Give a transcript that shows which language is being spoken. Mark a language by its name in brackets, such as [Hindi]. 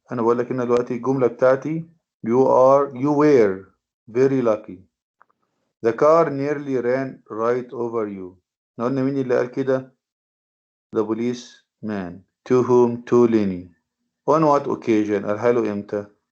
[Arabic] انا بقول لك ان دلوقتي الجملة بتاعتي [English] you were very lucky. The car nearly ran right over you. [Arabic] احنا قلنا مين اللي قال كده؟ [English] The policeman. To whom? To Lenny. On what occasion؟ [Arabic] قالها له امتى؟